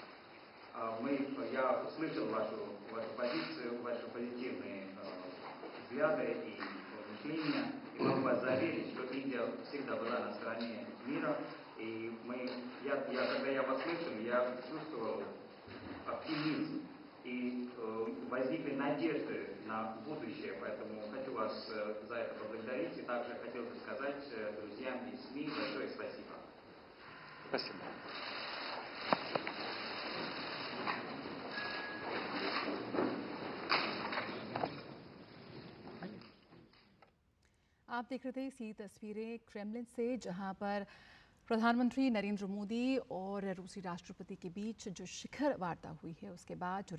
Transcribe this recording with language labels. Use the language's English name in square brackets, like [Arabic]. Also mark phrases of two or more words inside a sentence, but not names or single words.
[Russian] Я услышал вашу позицию, ваши позитивные взгляды и мышления, и могу вас заверить, что Индия всегда была на стороне мира, и когда я вас слышал, я чувствовал оптимизм и возникли надежды на будущее, поэтому хочу вас за это поблагодарить и также хотел бы сказать друзьям и СМИ большое спасибо. Спасибо. [Hindi] आप देख रहे थे इसी तस्वीरें क्रेमलिन से, जहां पर प्रधानमंत्री नरेंद्र मोदी और रूसी राष्ट्रपति के बीच जो शिखर वार्ता हुई है उसके बाद